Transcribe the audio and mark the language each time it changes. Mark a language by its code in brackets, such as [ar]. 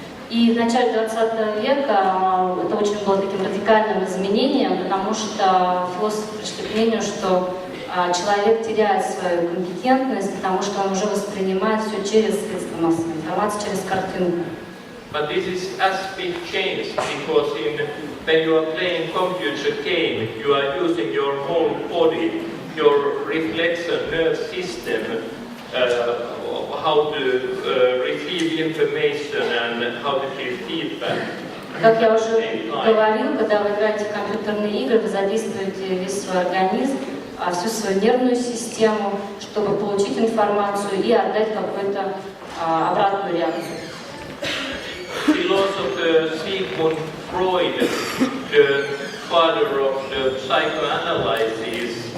[ru] И в начале 20 века это очень было таким радикальным изменением, потому что философы пришли к мнению, что человек теряет свою компетентность, потому что он уже воспринимает все через средства массовой информации, через картинку. [en] But this is as big change because when you are playing computer game, you are using your whole body, your reflexive nerve system, how to receive information and how to give feedback. [ru] Как я уже говорил, когда вы играете в компьютерные игры, вы задействуете весь свой организм, всю свою нервную систему, чтобы получить информацию и отдать какую-то обратную реакцию. [en] Philosopher Sigmund Freud, the father of the psychoanalysis.